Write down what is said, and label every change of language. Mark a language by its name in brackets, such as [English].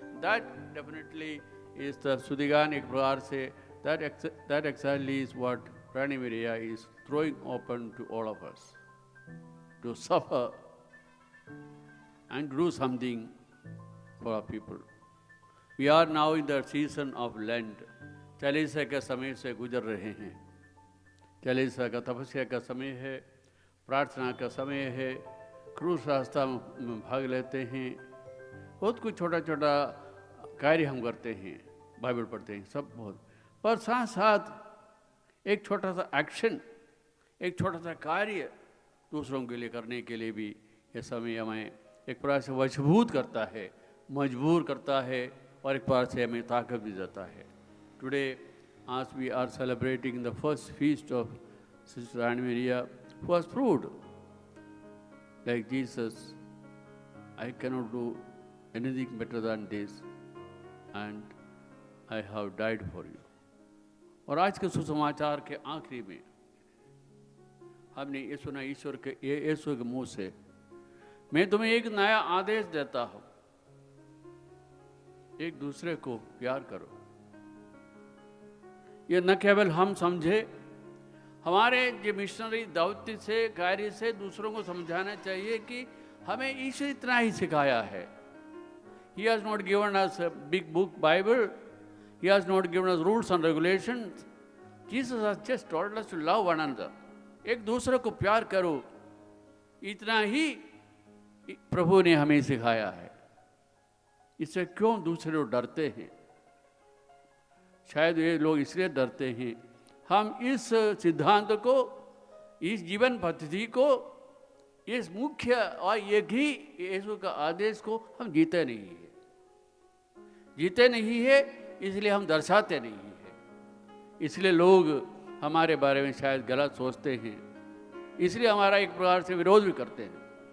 [English] That definitely is the सुदिगान। [Hindi] एक प्रकार say [English] That actually is what Rani Maria is throwing open to all of us, to suffer and do something for our people. We are now in the season of Lent. [Hindi] Chalisa के समय से गुजर रहे हैं। चालीसा का तपस्या का समय है, प्रार्थना का समय है, क्रूस रास्ता में भाग लेते हैं, बहुत कुछ छोटा छोटा कार्य हम करते हैं, बाइबल पढ़ते हैं, सब बहुत। पर साथ साथ एक छोटा सा एक्शन, एक छोटा सा कार्य दूसरों के लिए करने के लिए भी ये समय हमें एक प्रकार से वशभूत करता है, मजबूर करता है, और एक प्रकार से हमें ताकत भी देता है। [English] Today as we are celebrating the first feast of Sister Rani Maria, who was proved like Jesus, I cannot do anything better than this, and I have died for you. [Hindi] और आज के सुसमाचार के आखिरी में हमने ये सुना ईश्वर के यीशु के मुंह से, मैं तुम्हें एक नया आदेश देता हूं, एक दूसरे को प्यार करो। ये न केवल हम समझे, हमारे जो मिशनरी दौत्य से, कार्य से दूसरों को समझाना चाहिए कि हमें ईश्वर इतना ही सिखाया है। [English] He has not given us a big book Bible. He has not given us rules and regulations. Jesus has just told us to love one another. [Hindi] एक दूसरे को प्यार करो, इतना ही प्रभु ने हमें सिखाया है। इससे क्यों दूसरे लोग डरते हैं? शायद ये लोग इसलिए डरते हैं, हम इस सिद्धांत को, इस जीवन पद्धति को, इस मुख्य और एक ही यीशु का आदेश को हम जीते नहीं है, इसलिए हम दर्शाते नहीं है, इसलिए लोग हमारे बारे में शायद गलत सोचते हैं, इसलिए हमारा एक प्रकार से विरोध भी करते हैं।